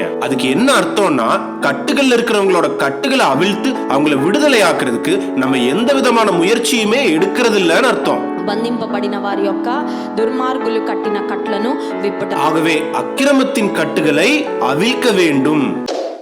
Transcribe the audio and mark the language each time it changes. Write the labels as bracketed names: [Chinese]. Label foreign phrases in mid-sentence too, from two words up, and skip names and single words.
[Tamil] அதுக்கு என்ன அர்த்தம்னா கட்டுகள்ல இருக்கிறவங்களோட கட்டுகளை அவிழ்த்து அவங்கள விடுதலை ஆக்குறதுக்கு நம்ம எந்த விதமான முயற்சியுமே எடுக்கிறது இல்லைன்னு அர்த்தம். [Telugu] బంధింపబడిన వారి యొక్క దుర్మార్గులు కట్టిన కట్లను విప్పుట. [Tamil] ஆகவே அக்கிரமத்தின் கட்டுகளை அவிழ்க்க வேண்டும்.